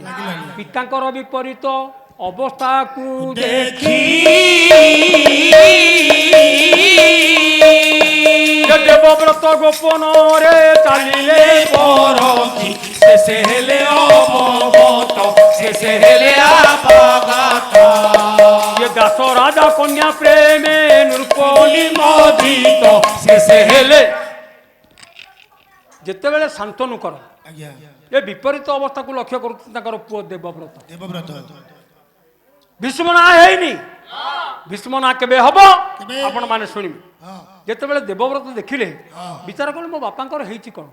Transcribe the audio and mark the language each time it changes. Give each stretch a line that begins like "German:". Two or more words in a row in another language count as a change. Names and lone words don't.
Odia: ପିତାଙ୍କର ବିପରୀତ ଅବସ୍ଥାକୁ ଦେଖି ଦେବବ୍ରତ ଗୋପନରେ ଚାଲିଲେ ପରଖି, ଶେଷେ ହେଲେ ଅବଗତ, ଶେଷେ ହେଲେ ଅବଗତ। ଏ ଦାସ ରାଜା କନ୍ୟା ପ୍ରେମେ ନୃପଲି ମୋଦିତ, ଶେଷେ ହେଲେ। ଯେତେବେଳେ ଶାନ୍ତନୁଙ୍କର ଏ ବିପରୀତ ଅବସ୍ଥାକୁ ଲକ୍ଷ୍ୟ କରୁଛନ୍ତି ତାଙ୍କର ପୁଅ ଦେବବ୍ରତ। ଭୀଷ୍ମ ନାଁ ହେଇନି, ଭୀଷ୍ମ ନାଁ କେବେ ହବ ଆପଣ ମାନେ ଶୁଣିବେ। ଯେତେବେଳେ ଦେବବ୍ରତ ଦେଖିଲେ ବିଚାର କଲେ ମୋ ବାପାଙ୍କର ହେଇଛି କ'ଣ?